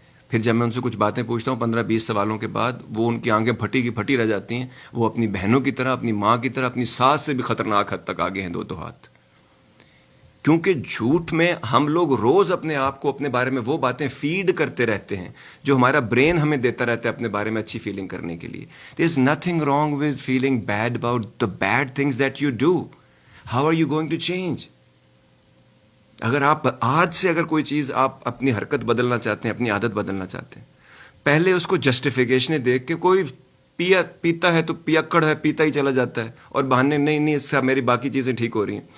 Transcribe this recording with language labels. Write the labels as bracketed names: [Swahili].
[Urdu] پھر جب میں ان سے کچھ باتیں پوچھتا ہوں 15-20 سوالوں کے بعد وہ ان کی آنکھیں پھٹی کی پھٹی رہ جاتی ہیں. وہ اپنی بہنوں کی طرح, اپنی ماں کی طرح, اپنی ساس سے بھی خطرناک حد تک آگے ہیں دو ہاتھ. کیونکہ جھوٹ میں ہم لوگ روز اپنے آپ کو اپنے بارے میں وہ باتیں فیڈ کرتے رہتے ہیں جو ہمارا برین ہمیں دیتا رہتا ہے اپنے بارے میں اچھی فیلنگ کرنے کے لیے. [English] There is nothing wrong with feeling bad about the bad things that you do. How are you going to change? [Urdu] اگر آپ آج سے اگر کوئی چیز آپ اپنی حرکت بدلنا چاہتے ہیں, اپنی عادت بدلنا چاہتے ہیں, پہلے اس کو جسٹیفیکیشنیں دیکھ کے, کوئی پیتا ہے تو پیکڑ ہے, پیتا ہی چلا جاتا ہے اور بہانے نہیں اس سے میری باقی چیزیں ٹھیک ہو رہی ہیں.